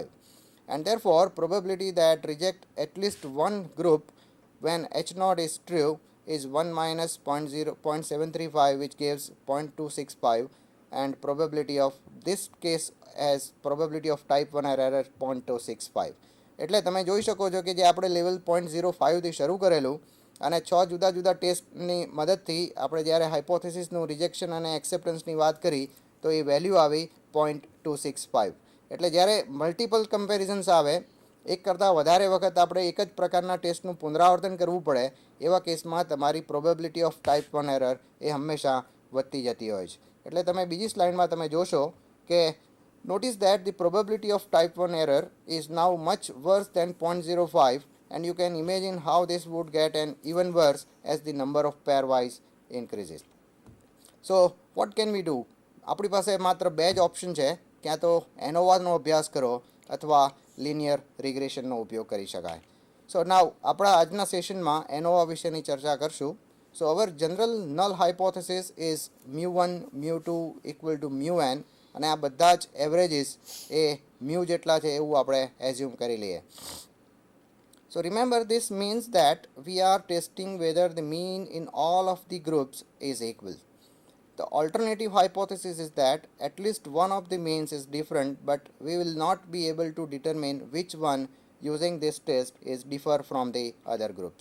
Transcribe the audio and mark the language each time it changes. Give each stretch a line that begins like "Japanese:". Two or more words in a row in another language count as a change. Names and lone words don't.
English: And therefore probability that reject at least one group when H naught is true is 1 minus 0.735, which gives 0.265, and probability of this case as probability of type 1 error 0.265.
Gujarati: એટલે તમે જોઈ શકો છો કે જે આપણે લેવલ 0.05થી શરૂ કરેલું અને 6 જુદા જુદા ટેસ્ટની મદદથી આપણે જ્યારે હાઇપોથેસિસનું રિજેક્શન અને એક્સેપ્ટન્સની વાત કરી તો એ વેલ્યુ આવી 0.265. એટલે જ્યારે
English: multiple comparisons
Gujarati: આવે, એક કરતાં વધારે વખત આપણે એક જ પ્રકારના ટેસ્ટનું પુનરાવર્તન કરવું પડે એવા કેસમાં તમારી
English: probability of type 1 error
Gujarati: એ હંમેશા વધતી જતી હોય છે. એટલે તમે બીજી સ્લાઇડમાં તમે જોશો કે
English: notice that the probability of type 1 error is now much worse than 0.05, and you can imagine how this would get an even worse as the number of pairwise increases. So what can we do?
Gujarati: આપણી પાસે માત્ર બે જ ઓપ્શન છે, ક્યાં તો એનોવાનો અભ્યાસ કરો અથવા લિનિયર રિગ્રેશનનો ઉપયોગ કરી શકાય.
English: so now
Gujarati: આપણા આજના સેશનમાં એનોવા વિશેની ચર્ચા કરશું.
English: so our general null hypothesis is μ1 μ2 equal to μn,
Gujarati: અને આ બધા જ એવરેજીસ એ મ્યુ જેટલા છે એવું આપણે એઝ્યુમ કરી લઈએ.
English: So remember, this means that we are testing whether the mean in all of the groups is equal. The alternative hypothesis is that at least one of the means is different, but we will not be able to determine which one using this test is differ from the other groups.